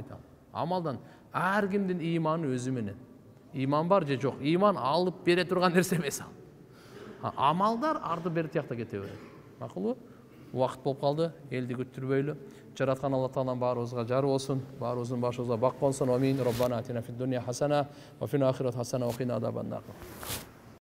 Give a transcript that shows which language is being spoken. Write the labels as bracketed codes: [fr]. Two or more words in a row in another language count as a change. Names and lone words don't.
[ky] Амалдан ар кимдин ыйманы өзү менен. Ыйман бар же жок? Ыйман алып бере турган нерсе эмес ал. Амалдар арды бери тиякта кете берет. Макулбу? Убакыт болуп калды, элди күттүрбөйлү. Жараткан Алла Таалам баарыбызга жар болсун, баарыбыздын башыбызга бак болсун. Амин. [ar] ربنا آتنا في الدنيا حسنة وفي الآخرة حسنة وقنا عذاب النار.